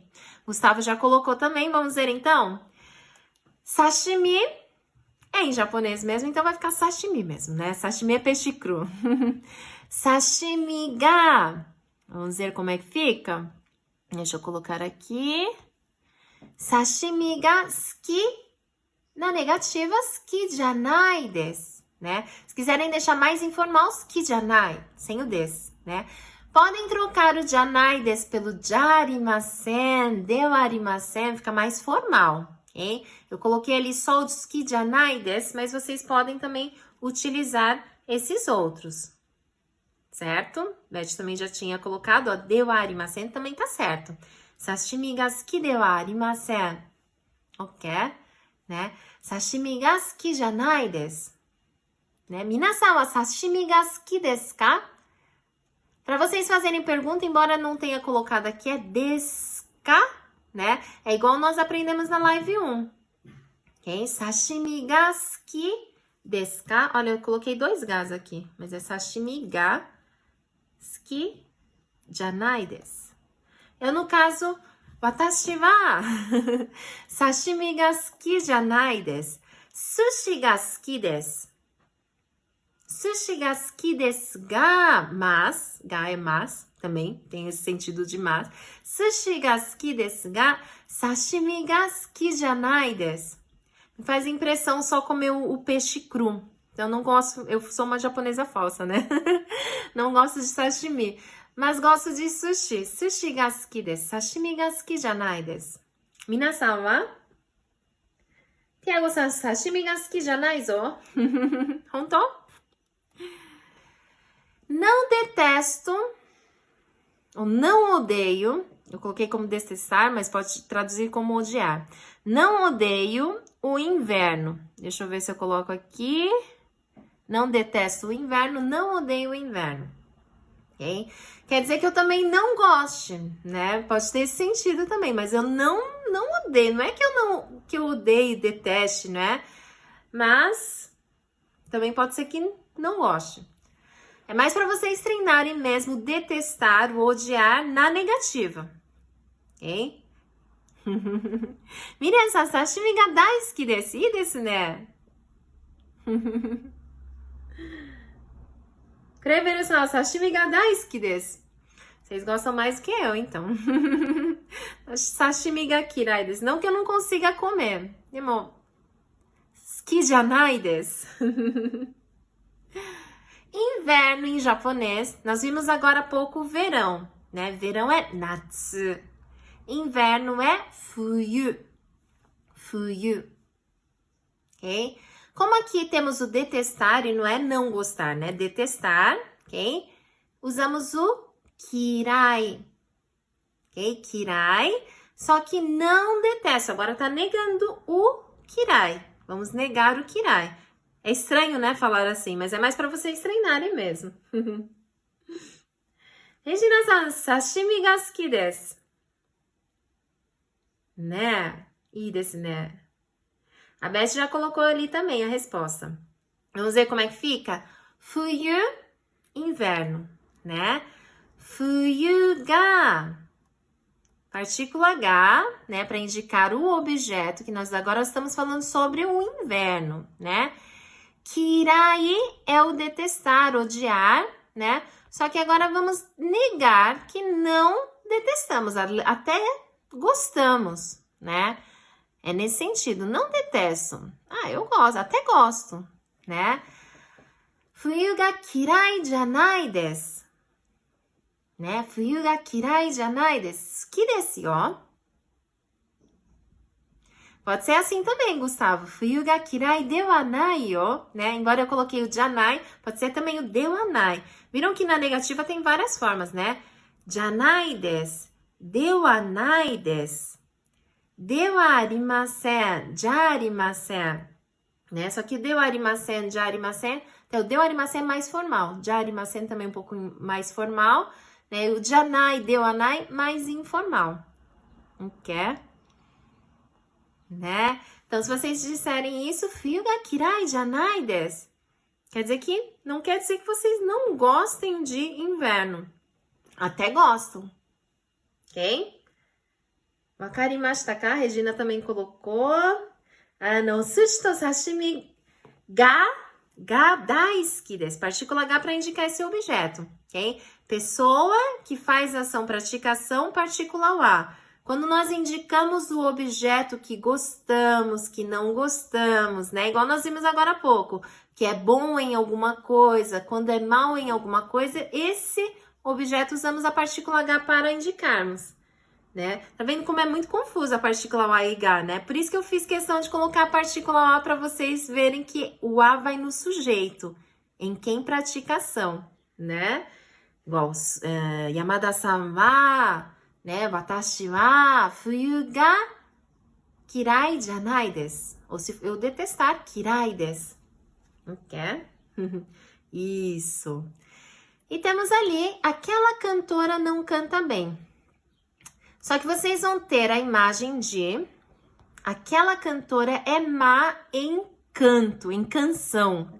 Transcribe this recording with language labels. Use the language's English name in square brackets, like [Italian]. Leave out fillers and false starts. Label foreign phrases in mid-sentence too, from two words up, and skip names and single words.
[Portuguese] Gustavo já colocou também, vamos ver então? Sashimi é em japonês mesmo, então vai ficar sashimi mesmo, né? Sashimi é peixe cru. [Japanese] 刺身が. [Portuguese] Vamos ver como é que fica? Deixa eu colocar aqui. [Japanese] 刺身が好き. [Portuguese] Na negativa, [Japanese] 好きじゃないです, [Portuguese] né? Se quiserem deixar mais informal, [Japanese] 好きじゃない, [Portuguese] sem o desu, né? Podem trocar o [Japanese] じゃないです [Portuguese] pelo jarimasen, [Japanese] ではありません, [Portuguese] fica mais formal. Okay? Eu coloquei ali só o [Japanese] 好きじゃないです, [Portuguese] mas vocês podem também utilizar esses outros, certo? Beth também já tinha colocado, ó, [Japanese] ではありません [Portuguese] também tá certo. [Japanese] 刺身が好きではありません, ok? [Portuguese] Né? [Japanese] 刺身が好きじゃないです, né? 皆さんは刺身が好きですか? [Portuguese] Para vocês fazerem pergunta, embora não tenha colocado aqui, é [Japanese] ですか? [Portuguese] Né? É igual nós aprendemos na live 1. Ok? [Japanese] 刺身が好きですか? [Portuguese] Olha, eu coloquei 2 gas aqui, mas é [Japanese] 刺身が好きじゃないです. [Portuguese] Eu, no caso, [Japanese] 私は刺身が好きじゃないです. 寿司が好きです. 寿司が好きですが, [Portuguese] mas, ga é mas, também tem esse sentido de mas. [Japanese] 寿司が好きですが、刺身が好きじゃないです. [Portuguese] Me faz impressão só comer o peixe cru. Eu não gosto, eu sou uma japonesa falsa, né? Não gosto de sashimi, mas gosto de sushi. [Japanese] 寿司が好きです、刺身が好きじゃないです. 皆さんはTiagoさん、刺身が好きじゃないぞ. Honto? [Portuguese] Não detesto, ou não odeio, eu coloquei como detestar, mas pode traduzir como odiar. Não odeio o inverno. Deixa eu ver se eu coloco aqui. Não detesto o inverno, não odeio o inverno. Ok? Quer dizer que eu também não goste, né? Pode ter esse sentido também, mas eu não odeio. Não é que eu odeie, deteste, né? Mas também pode ser que não goste. É mais para vocês treinarem mesmo detestar ou odiar na negativa. Ok? [Japanese] Mirenさん、刺身が大好きです. いいですね. Kreberuさん、刺身が大好きです. [Portuguese] Vocês gostam mais que eu, então. [Japanese] 刺身が嫌いです. [Portuguese] Não que eu não consiga comer. [Japanese] でも、好きじゃないです. [Portuguese] Inverno em japonês, nós vimos agora há pouco verão, né? Verão é natsu. Inverno é fuyu. Fuyu. Ok? Como aqui temos o detestar e não é não gostar, né? Detestar, ok? Usamos o kirai. Ok? Kirai. Só que não detesto. Agora tá negando o kirai. Vamos negar o kirai. É estranho, né, falar assim, mas é mais para vocês treinarem mesmo. [Japanese] Reginaさん、刺身が好きです. Né? いいですね? [Portuguese] A Beth já colocou ali também a resposta. Vamos ver como é que fica? Fuyu, inverno, né? [Japanese] 冬が. [Portuguese] Partícula H, né, para indicar o objeto, que nós agora estamos falando sobre o inverno, né? Kirai é o detestar, odiar, né? Só que agora vamos negar que não detestamos, até gostamos, né? É nesse sentido, não detesto. Ah, eu gosto, até gosto, né? [Japanese] 冬が嫌いじゃないです. [Portuguese] Né? [Japanese] 冬が嫌いじゃないです. 好きですよ. [Portuguese] Pode ser assim também, Gustavo. [Japanese] 冬が嫌いではないよ, né? [Portuguese] Embora eu coloquei o janai, pode ser também o [Japanese] ではない. [Portuguese] Viram que na negativa tem várias formas, né? [Japanese] じゃないです、ではないです、ではありません、じゃありません, [Portuguese] né? Só que [Japanese] ではありません、じゃありません, [Portuguese] então o [Japanese] ではありません [Portuguese] é mais formal, [Japanese] じゃありません [Portuguese] também um pouco mais formal, né? O [Japanese] じゃない、ではない, [Portuguese] mais informal. Ok? Né? Então, se vocês disserem isso, [Japanese] 冬が嫌いじゃないです, [Portuguese] quer dizer que não quer dizer que vocês não gostem de inverno. Até gostam. Ok? [Japanese] 分かりましたか? [Portuguese] A Regina também colocou. [Japanese] O 寿司と刺身が大好きです. [Portuguese] Partícula H para indicar esse objeto. Ok? Pessoa que faz ação, pratica ação, partícula A. Quando nós indicamos o objeto que gostamos, que não gostamos, né? Igual nós vimos agora há pouco, que é bom em alguma coisa, quando é mal em alguma coisa, esse objeto usamos a partícula H para indicarmos, né? Tá vendo como é muito confusa a partícula A e H, né? Por isso que eu fiz questão de colocar a partícula A para vocês verem que o A vai no sujeito, em quem pratica ação, né? Igual, [Japanese] Yamada-san wa, né? 私は冬が嫌いじゃないです. [Portuguese] Ou se eu detestar, [Japanese] 嫌いです. [Portuguese] Ok? Isso. E temos ali, aquela cantora não canta bem. Só que vocês vão ter a imagem de aquela cantora é má em canto, em canção.